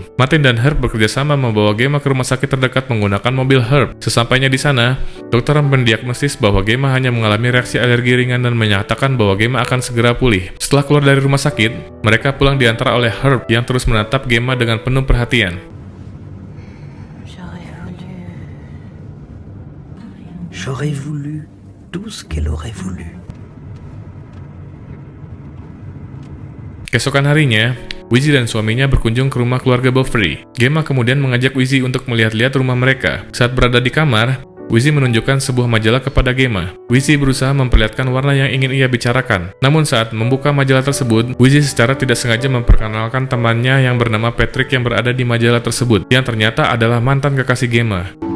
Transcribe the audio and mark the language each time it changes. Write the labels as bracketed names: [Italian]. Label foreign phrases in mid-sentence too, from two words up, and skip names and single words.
[Indonesian] Martin dan Herb bekerjasama membawa Gemma ke rumah sakit terdekat menggunakan mobil Herb. Sesampainya di sana, dokter mendiagnosis bahwa Gemma hanya mengalami reaksi alergi ringan dan menyatakan bahwa Gemma akan segera pulih. Setelah keluar dari rumah sakit, mereka pulang diantar oleh Herb yang terus menatap Gemma dengan penuh perhatian. [French] J'aurais voulu tout ce qu'elle aurait voulu. [Indonesian] Keesokan harinya, Wizzy dan suaminya berkunjung ke rumah keluarga Bovary. Gemma kemudian mengajak Wizzy untuk melihat-lihat rumah mereka. Saat berada di kamar, Wizzy menunjukkan sebuah majalah kepada Gemma. Wizzy berusaha memperlihatkan warna yang ingin ia bicarakan. Namun saat membuka majalah tersebut, Wizzy secara tidak sengaja memperkenalkan temannya yang bernama Patrick yang berada di majalah tersebut, yang ternyata adalah mantan kekasih Gemma.